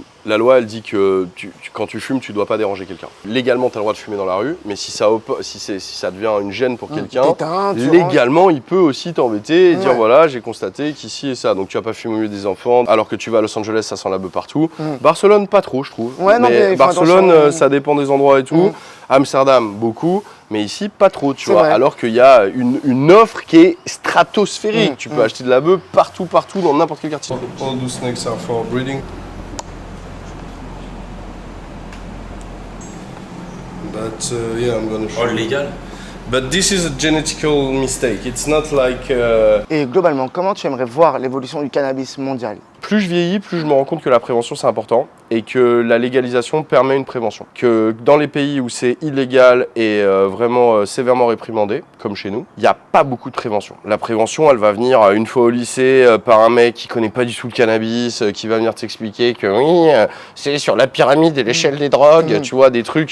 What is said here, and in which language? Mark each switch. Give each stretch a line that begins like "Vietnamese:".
French: la loi, elle dit que quand tu fumes, tu dois pas déranger quelqu'un. Légalement, tu as le droit de fumer dans la rue, mais si ça devient une gêne pour quelqu'un, légalement, il peut aussi t'embêter et dire voilà, j'ai constaté qu'ici et ça. Donc tu vas pas fumer au milieu des enfants, alors que tu vas à Los Angeles, ça sent la beuh partout. Barcelone, pas trop, je trouve. Mais Barcelone, ça dépend des endroits et tout. Amsterdam, beaucoup. Mais ici, pas trop, tu vois. Alors qu'il y a une offre qui est stratosphérique. Tu peux acheter de la beuh partout, dans n'importe quel quartier.
English: All those snakes are for breeding. But yeah, I'm gonna show All legal? But this is a genetical mistake. It's not like...
French: Et globalement, comment tu aimerais voir l'évolution du cannabis mondial? Plus je vieillis, plus je me rends compte que la prévention c'est important et que la légalisation permet une prévention. Que dans les pays où c'est illégal et vraiment sévèrement réprimandé, comme chez nous, il n'y a pas beaucoup de prévention. La prévention, elle va venir une fois au lycée par un mec qui connaît pas du tout le cannabis, qui va venir t'expliquer que oui, c'est sur la pyramide et l'échelle des drogues, tu vois, des trucs...